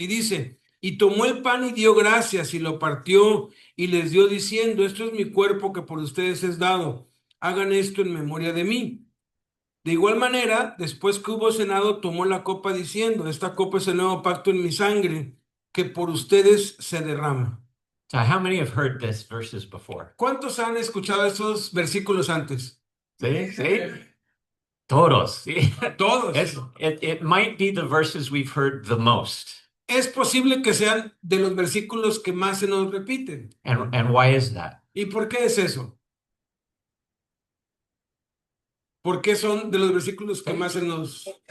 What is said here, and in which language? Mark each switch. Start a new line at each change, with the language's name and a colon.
Spanish: Y dice, y tomó el pan y dio gracias y lo partió y les dio diciendo, esto es mi cuerpo que por ustedes es dado, hagan esto en memoria de mí. De igual manera, después que hubo cenado, tomó la copa diciendo, esta copa es el nuevo pacto en mi sangre, que por ustedes se derrama.
English: So how many have heard this verses before?
Spanish: ¿Cuántos han escuchado estos versículos antes?
English: See?
Spanish: Todos.
English: See?
Spanish: Todos.
English: It might be the verses we've heard the most.
Spanish: Es posible que sean de los versículos que más se nos repiten.
English: And why is that?
Spanish: ¿Y por qué es eso? Porque son de los versículos que más se nos...